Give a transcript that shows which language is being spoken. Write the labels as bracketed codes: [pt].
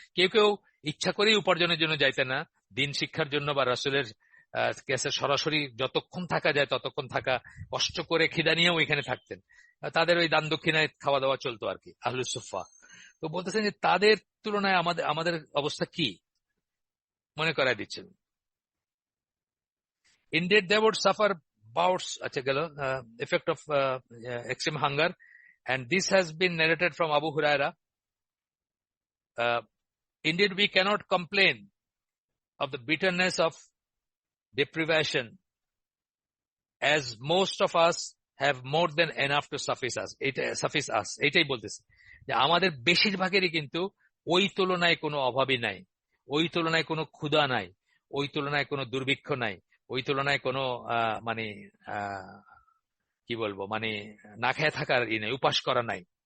[bn] কেউ কেউ ইচ্ছা করেই উপার্জনের জন্য যাইতেন না, দিন শিক্ষার জন্য বা রাসূলের কাছে সরাসরি যতক্ষণ থাকা যায় ততক্ষণ থাকা, কষ্ট করে খিদা নিয়েও এখানে থাকতেন। তাদের ওই দান দক্ষিণায় খাওয়া দাওয়া চলতো আর কি, আহলুস সুফফা। তো বলতেছেন যে তাদের তুলনায় আমাদের আমাদের অবস্থা কি? মনে করাই দিচ্ছেন। [en] Indeed, they would suffer bouts, effect of extreme hunger, and this has been narrated from Abu Huraira. Indeed, we cannot complain of the bitterness of deprivation, as most of us have more than enough to suffice us. [bn] এটাই বলতেছি যে আমাদের বেশিরভাগেরই কিন্তু ওই তুলনায় কোনো অভাবই নাই, ওই তুলনায় কোনো ক্ষুধা নাই, ওই তুলনায় কোনো দুর্ভিক্ষ নাই, ওই তুলনায় কোনো মানে কি বলবো, মানে না খেয়ে থাকার নাই, উপাস করা নাই।